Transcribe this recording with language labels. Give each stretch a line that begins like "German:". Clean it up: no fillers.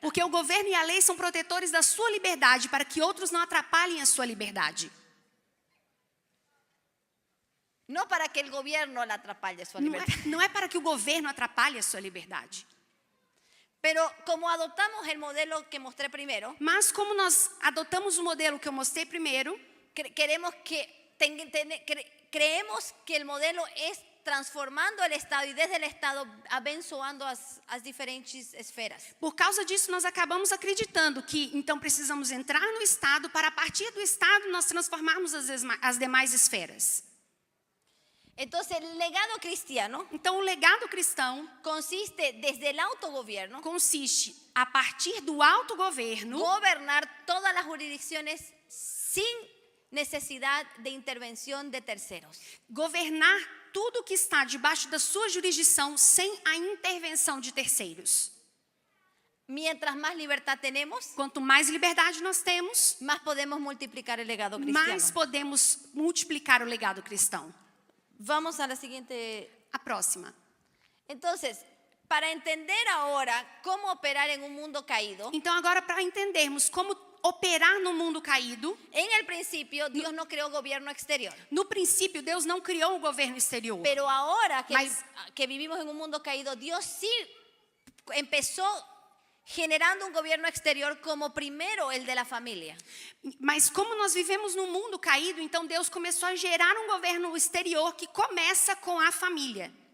Portuguese: Porque o governo e a lei são protetores da sua liberdade para que outros não atrapalhem a sua liberdade.
Spanish: No para que el gobierno la atrapalle su libertad.
Portuguese: Não é para que o governo atrapalhe a sua liberdade.
Spanish: Pero como adoptamos el modelo que mostré primero,
Portuguese: Mas como nós adotamos o modelo que eu mostrei primeiro,
Spanish: creemos que el modelo es transformando el Estado y desde el Estado
Portuguese: abençoando as diferentes esferas. por causa disso nós acabamos acreditando que então precisamos entrar no Estado para a partir do Estado nós transformarmos as demais esferas.
Spanish: Entonces, el legado cristiano
Portuguese: Então o legado cristão
Spanish: consiste desde el autogobierno,
Portuguese: consiste a partir do autogoverno,
Spanish: gobernar todas las jurisdicciones sin necesidad de intervención de terceros.
Portuguese: governar tudo que está debaixo da sua jurisdição sem a intervenção de terceiros.
Spanish: Mientras más libertad tenemos,
Portuguese: Quanto mais liberdade nós temos,
Spanish: más podemos multiplicar el legado cristiano.
Portuguese: mais podemos multiplicar o legado cristão.
Spanish: Vamos a la siguiente.
Portuguese: A próxima.
Spanish: Entonces, para entender ahora cómo operar en un mundo caído,
Portuguese: Então agora para entendermos como operar no mundo caído,
Spanish: en el principio Dios no creó gobierno exterior.
Portuguese: no princípio Deus não criou o governo exterior.
Spanish: Pero ahora
Portuguese: Mas-
Spanish: que vivimos en un mundo caído, Dios sí empezó generando un gobierno exterior como primero el de la familia.
Portuguese: Mas como nós vivemos num mundo caído, então Deus começou a gerar um governo exterior que começa com a família.